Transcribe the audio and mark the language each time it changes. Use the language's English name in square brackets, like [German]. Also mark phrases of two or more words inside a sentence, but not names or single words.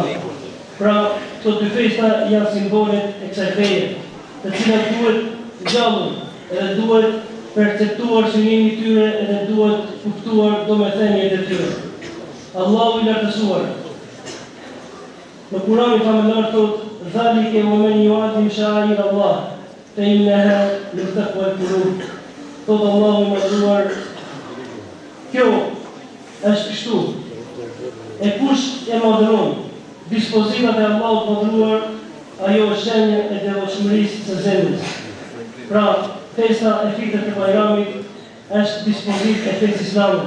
[Albanian] Pra, këto dy festa janë simbolet e kësaj feje, të cilat duhet gjallur edhe duhet perceptuar synimi tyre edhe duhet kuptuar domethënien e tyre. Allahu i lartësuar në Kur'anin famëlar thot: [Arabic] "ذلك ومن يعظم شعائر الله فإنها من تقوى القلوب." [Albanian] Thot Allahu i madhruar, kjo është kështu. E kush e madhron dispozitat e Allahut madhruar, ajo është shenjë e devotshmërisë së zemrës. Pra, festa e Fitrit të Bajramit është dispozitë e fesë islame.